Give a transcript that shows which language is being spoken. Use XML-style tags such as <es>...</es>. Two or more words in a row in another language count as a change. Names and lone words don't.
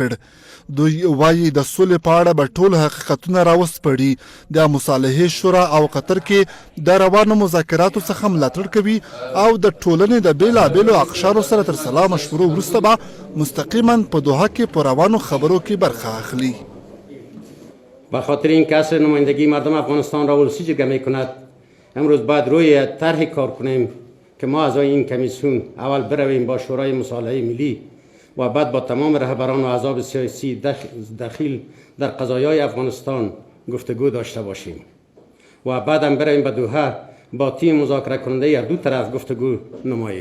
<ps>دوی وایي د سولې په اړه به ټول حقیقتونه راوسپړي. د مصالحې شورا او قطر کې د روانو مذاکراتو څخه ملاتړ کوي او د ټولنې د بېلابېلو اقشارو سره تر سلا مشورو وروسته به مستقیما په دوحه کې په روانو خبرو کې برخه اخلي.</ps> <fa>به خاطر اینکه اصل نمایندگی مردم افغانستان را ولسی جرگه می کند امروز باید روی طرحی کار کنیم که ما اعضای این کمیسیون اول برویم با شورای مصالحه ملی و بعد با تمام رهبران و احزاب سیاسی دخیل در قضایای افغانستان گفتگو داشته باشیم و بعد هم بریم به دوحه با تیم مذاکره کننده یا دو طرف گفتگو نماییم.</fa>